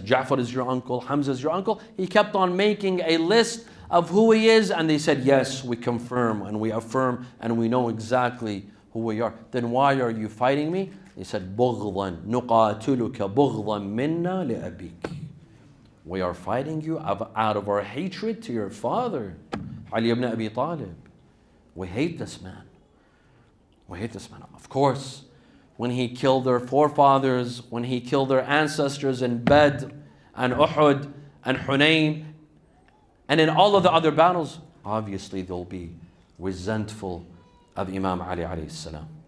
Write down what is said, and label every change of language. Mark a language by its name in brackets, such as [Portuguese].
[English] Ja'far is your uncle, Hamza is your uncle. He kept on making a list of who he is, and they said, yes, we confirm and we affirm and we know exactly who we are. Then why are you fighting me? They said, [Arabic] بغضا نقاتلك بغضا منا لأبيك. [English] We are fighting you out of our hatred to your father, Ali ibn Abi Talib. We hate this man. We hate this man. Of course, when he killed their forefathers, when he killed their ancestors in Badr and Uhud and Hunayn, and in all of the other battles, obviously they'll be resentful of Imam Ali alayhi salam.